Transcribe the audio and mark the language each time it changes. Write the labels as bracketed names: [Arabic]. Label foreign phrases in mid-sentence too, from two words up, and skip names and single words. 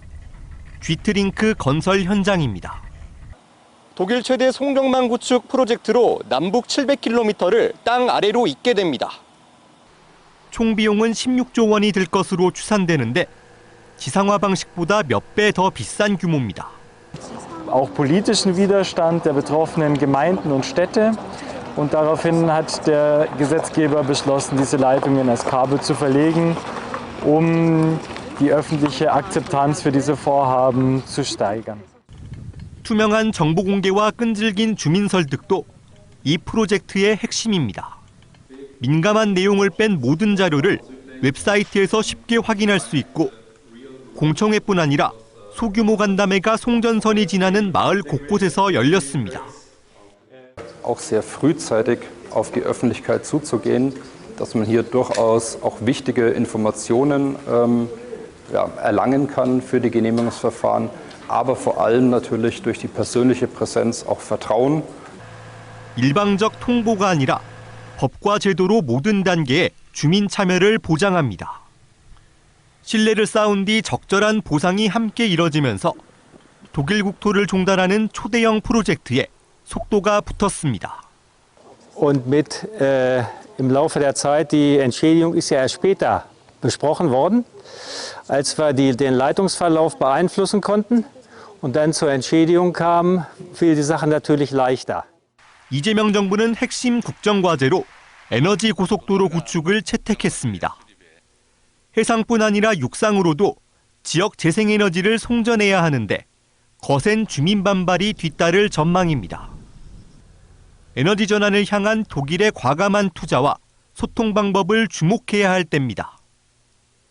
[Korean] 쥐트링크 건설 현장입니다. 독일 최대 송전망 구축 프로젝트로 남북 700km를 땅 아래로 잇게 됩니다. 총 비용은 16조 원이 들 것으로 추산되는데 지상화 방식보다 몇 배 더 비싼 규모입니다. [German] Auch politischen Widerstand der betroffenen Gemeinden und Städte. Und daraufhin hat der Gesetzgeber beschlossen, diese Leitungen als Kabel zu verlegen, die öffentliche Akzeptanz für diese Vorhaben zu steigern. [Korean] 투명한 정보 공개와 끈질긴 주민 설득도 이 프로젝트의 핵심입니다. 민감한 내용을 뺀 모든 자료를 웹사이트에서 쉽게 확인할 수 있고 공청회뿐 아니라 소규모 간담회가 송전선이 지나는 마을 곳곳에서 열렸습니다. [German] Auch sehr frühzeitig auf die Öffentlichkeit zuzugehen, dass man hier durchaus auch wichtige Informationen erlangen kann für die Genehmigungsverfahren, aber vor allem natürlich durch die persönliche Präsenz auch Vertrauen. [Korean] 일방적 통보가 아니라 법과 제도로 모든 단계에 주민 참여를 보장합니다. 신뢰를 쌓은 뒤 적절한 보상이 함께 이뤄지면서 독일 국토를 종달하는 초대형 프로젝트에 속도가 붙었습니다. [German] Und mit im Laufe der Zeit, die Entschädigung ist ja erst später besprochen worden, als wir den Leitungsverlauf beeinflussen konnten und dann zur Entschädigung kam, fiel die Sache natürlich leichter. [Korean] 이재명 정부는 핵심 국정과제로 에너지 고속도로 구축을 채택했습니다. 해상뿐 아니라 육상으로도 지역 재생에너지를 송전해야 하는데 거센 주민 반발이 뒤따를 전망입니다. 에너지 전환을 향한 독일의 과감한 투자와 소통 방법을 주목해야 할 때입니다.